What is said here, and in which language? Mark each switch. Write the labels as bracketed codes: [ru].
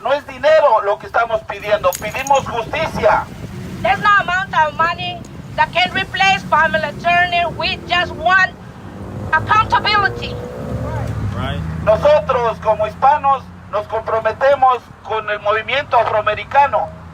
[es] No es dinero lo que estamos pidiendo, pedimos justicia. [en] There's no amount of money that can replace Pamela Turner. We just want accountability. Right. [es] Nosotros como hispanos nos comprometemos con el movimiento afroamericano.